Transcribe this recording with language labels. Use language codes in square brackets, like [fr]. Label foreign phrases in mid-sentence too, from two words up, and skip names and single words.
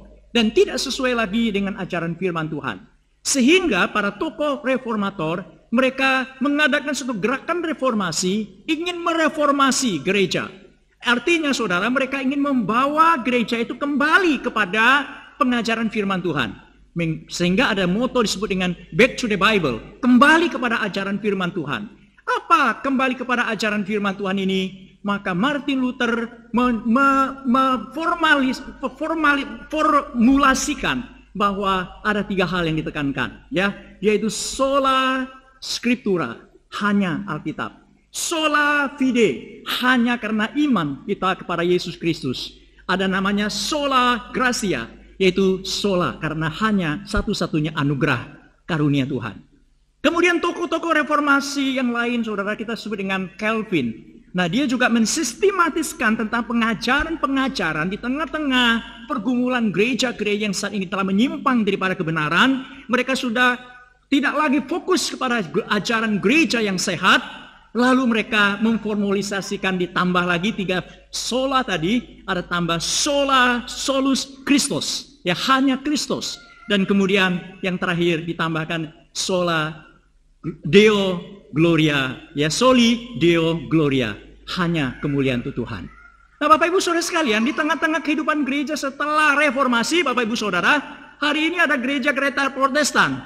[id] Dan tidak sesuai lagi dengan ajaran firman Tuhan. Sehingga para tokoh reformator, mereka mengadakan suatu gerakan reformasi, ingin mereformasi gereja. Artinya saudara, mereka ingin membawa gereja itu kembali kepada pengajaran firman Tuhan. Sehingga ada moto disebut dengan [en] back to the Bible, [id] kembali kepada ajaran firman Tuhan. Apa kembali kepada ajaran firman Tuhan ini? Maka Martin Luther formulasikan bahwa ada 3 hal yang ditekankan, ya, yaitu [la] sola scriptura, [id] hanya Alkitab. [la] Sola fide, [id] hanya karena iman kita kepada Yesus Kristus. Ada namanya [la] sola gratia, [id] yaitu sola karena hanya satu-satunya anugerah karunia Tuhan. Kemudian tokoh-tokoh reformasi yang lain, saudara, kita sebut dengan Calvin. Nah, dia juga mensistematiskan tentang pengajaran-pengajaran di tengah-tengah pergumulan gereja-gereja yang saat ini telah menyimpang daripada kebenaran. Mereka sudah tidak lagi fokus kepada ajaran gereja yang sehat. Lalu mereka memformalisasikan, ditambah lagi 3 sola tadi, ada tambah [la] sola solus Christus, [id] ya, hanya Kristus. Dan kemudian yang terakhir ditambahkan [la] sola Deo Gloria, [id] ya, [la] soli Deo Gloria, [id] hanya kemuliaan untuk Tuhan. Nah, Bapak Ibu Saudara sekalian, di tengah-tengah kehidupan gereja setelah reformasi, Bapak Ibu Saudara, hari ini ada gereja-gereja Protestan.